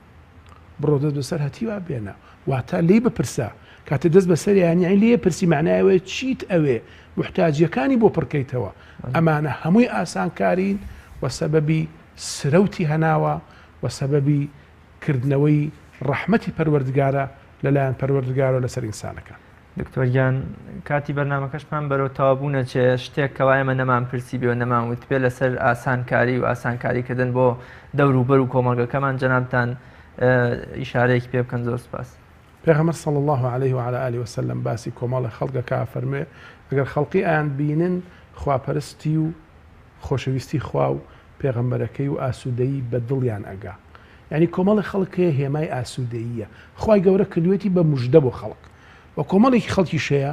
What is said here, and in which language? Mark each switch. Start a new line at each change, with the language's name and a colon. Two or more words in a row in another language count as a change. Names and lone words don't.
Central Kurdish: بڕۆ دەست بەسەر هەتیوا بێنە واتە لێی بپرسە کاتە دەست بەسەریان یعنی لێ پرسی معنایەوەی چیت ئەوێ محتاجیەکانی بۆ پڕکەیتەوە ئەمانە هەمووی ئاسانکارین و سەبەبی سرەوتی هەناوە و سەبەبی کردنەوەی ڕەحمەتی پەروەردگارە لەلایەن پەروەردگارە لەسەر ئینسانەکە. دکتۆریان کاتی بەرنامەکەشمان بەرەو تەوابوونە چێ شتێک کەوای ئێمە نەمان پرسی بێ و نەمانوت بێ لەسەر ئاسانکاری و ئاسانکاریکردن بۆ دەوروبەر و کۆمەڵگەکەمان جەنابتان ئیشارەیەکی پێ بکەن. زۆر سپاس. پێغەمبەر
Arabic: صلی الله عليه وعلى آله وسلم
Central Kurdish: باسی کۆمەڵی خەڵکەکە فەرموێ ئەگەر خەڵقی ئایان بینن خواپەرستی و خۆشەویستی خوا و پێغەمبەرەکەی و ئاسوودەیی بە دڵیان ئەگا یعنی کۆمەڵی خەڵکێ هێمای ئاسوودەییە خوای گەورە کردوێتی بە موژدە بۆ خەڵک و کۆمەڵێکی خەڵکی شەیە